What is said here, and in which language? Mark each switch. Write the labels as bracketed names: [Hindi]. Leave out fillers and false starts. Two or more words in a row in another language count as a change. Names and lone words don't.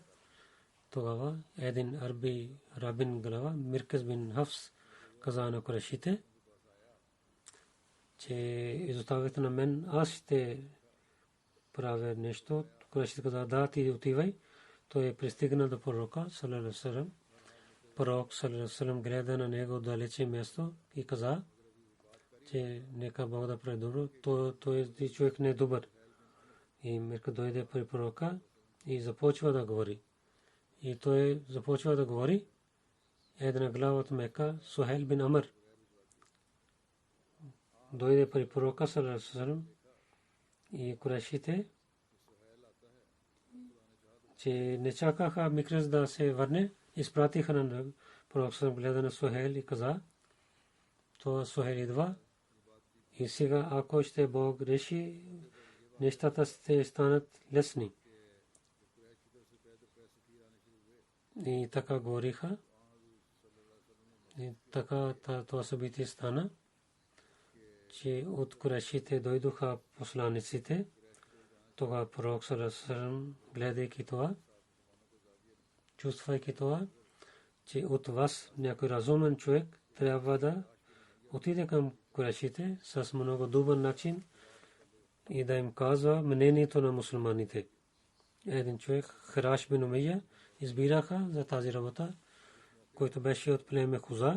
[Bulgarian] Тогава един арби рабин глава, Мирказ бин Хафс, каза на Курайшите, че изоставете на мен, аз ще правя нещо. Курайшите каза, да, ти отивай. Той пристигна до пророка, [Arabic] صلى الله عليه وسلم. Пророк, صلى الله عليه وسلم, [Bulgarian] гледа на него далече място и каза, че нека Бог да прави добро. Той човек не е добър. И Мирка дойде при пророка и започва да говори. И той започва да говори. Една глава от Мека, Сухайл бин Амр, дойде при пророка [Arabic] صلى الله عليه وسلم [Bulgarian] и Курайшите, че не чакаха Микрез да се върне, изпратиха на пророк [Arabic] صلى الله عليه وسلم, [Bulgarian] гледа на Сухайл и каза, то Сухайл идва и сега, ако ще Бог реши, нещата ще станат лесни. И така говориха. И така това събитие стана, че от Курайшите дойдоха посланиците. [Arabic] Тогава пророк صلى الله عليه وسلم, [Bulgarian] гледайки това, чувствайки това, че от вас някой разумен човек трябва да отиде към Курайшите с много добър начин и да им казва мнението на мусулманите. Един човек, Хираш бин Умейя, избираха за тази работа, който беше от племе Хуза.